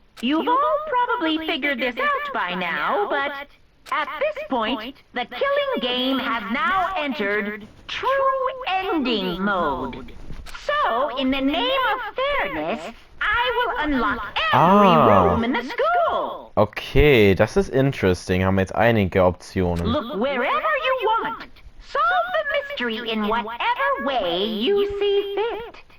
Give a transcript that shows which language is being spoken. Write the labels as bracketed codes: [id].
[en] You've all probably figured this out by now, but at this point, the killing game has now entered true ending mode. So, in the name of fairness, I will unlock every room in the school. [de] Okay, das ist interesting. Haben wir jetzt einige Optionen. [en] Look wherever you want. Solve the mystery in whatever way you see fit.